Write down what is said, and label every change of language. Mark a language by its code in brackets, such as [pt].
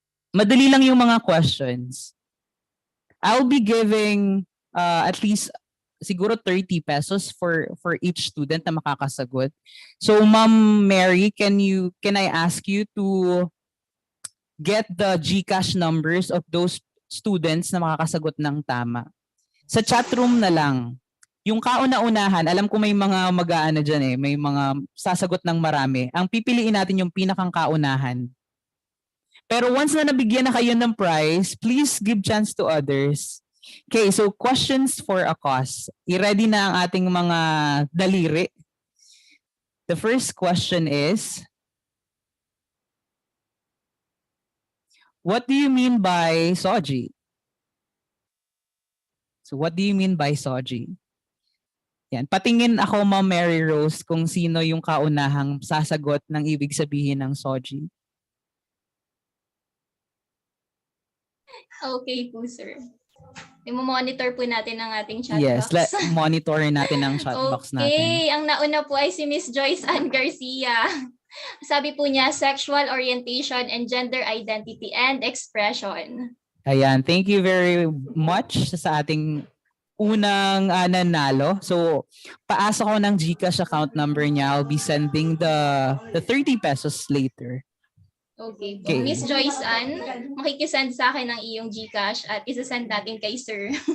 [tl] Madali lang yung mga [en] questions. I'll be giving at least [tl] siguro [en] 30 pesos for each student [tl] na makakasagot. [en] So Ma'am Mary, can I ask you to get the GCash numbers of those students [tl] na makakasagot ng tama? Sa chat room na lang. Yung kauna-unahan, alam ko may mga mag-aano dyan may mga sasagot ng marami. Ang pipiliin natin yung pinakang kaunahan. Pero once na nabigyan na kayo ng prize, [en] please give chance to others. Okay, so questions for a cause. [tl] I-ready na ang ating mga daliri. [en] The first question is, what do you mean by soji? So what do you mean by soji? [tl] Yan, patingin ako Ma'am Mary Rose kung sino yung kaunahang sasagot ng ibig sabihin ng soji. Okay po, sir. I-monitor po natin ang ating chat [en] Yes, box. [tl] monitor natin ang chat box natin. Okay, ang nauna po ay si Miss Joyce Ann Garcia. Sabi po niya, [en] sexual orientation and gender identity and expression. [tl] Ayan, [en] thank you very much [tl] sa ating unang nanalo. So, paasa ko ng GCash account number niya. [en] I'll be sending the 30 pesos later. [tl] Okay po. Okay. Miss Joyce Ann, makikisend sa akin ang iyong GCash at isasend natin kay sir.